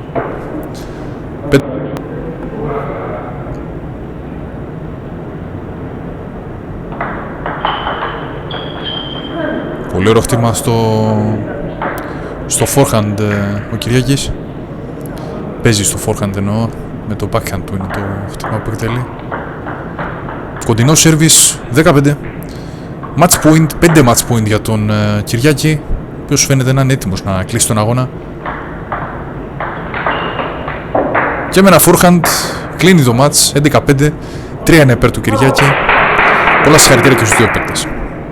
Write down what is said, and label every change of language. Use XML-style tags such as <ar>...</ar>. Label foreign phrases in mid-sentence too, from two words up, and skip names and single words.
<el>Πολύ ωραίο χτύπημα στο forehand ο Κυριάκης. Παίζει στο forehand εννοώ. Με το backhand του είναι το χτύπημα που εκτελεί. Κοντινό service 15.</el> <en>Match point,</en> <el>5</el> <en>match point</en> <el>για τον Κυριάκη, ο οποίος φαίνεται να είναι έτοιμος να κλείσει τον αγώνα. Και με ένα forehand κλείνει το match 11-5. 3 είναι υπέρ του Κυριάκη. Πολλά συγχαρητήρια και στους δύο παίκτες.</el>